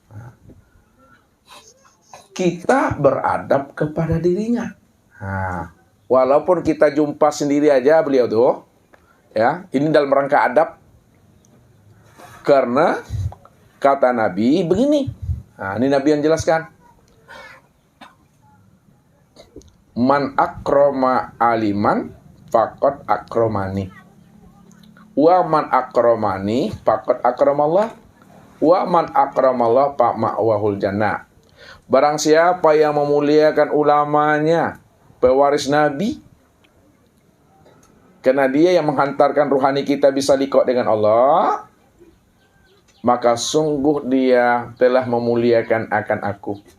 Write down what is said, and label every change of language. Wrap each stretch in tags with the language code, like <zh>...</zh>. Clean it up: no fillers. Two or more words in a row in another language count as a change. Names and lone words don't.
<id>Kita beradab kepada dirinya. Walaupun kita jumpa sendiri aja beliau tuh, ya, ini dalam rangka adab. Karena Kata Nabi begini. Nah, ini Nabi yang jelaskan.</id> <ar>من أكرم عالما فقد أكرمني. ومن أكرمني فقد أكرم الله. ومن أكرم الله فمأواه الجنة.</ar> <id>Barang siapa yang memuliakan ulamanya, pewaris Nabi, karena dia yang menghantarkan ruhani kita bisa liqa dengan Allah, maka sungguh dia telah memuliakan akan aku.</id>